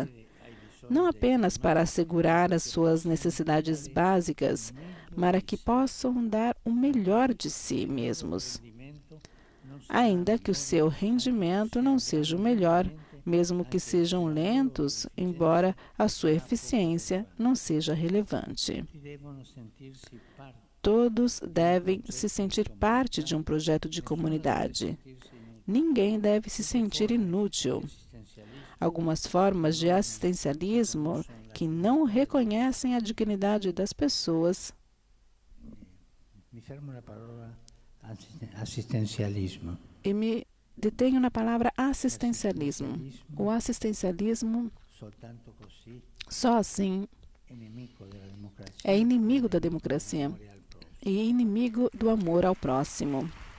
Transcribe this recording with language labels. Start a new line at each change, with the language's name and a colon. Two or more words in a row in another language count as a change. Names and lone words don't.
Portuguese: Não apenas para assegurar as suas necessidades básicas, mas que possam dar o melhor de si mesmos, ainda que o seu rendimento não seja o melhor, mesmo que sejam lentos, embora a sua eficiência não seja relevante. Todos devem se sentir parte de um projeto de comunidade. Ninguém deve se sentir inútil. Algumas formas de assistencialismo que não reconhecem a dignidade das pessoas.
Italian: Mi fermo na parola assistencialismo.
Portuguese: E me detenho na palavra assistencialismo. O assistencialismo, só assim, é inimigo da democracia e inimigo do amor ao próximo.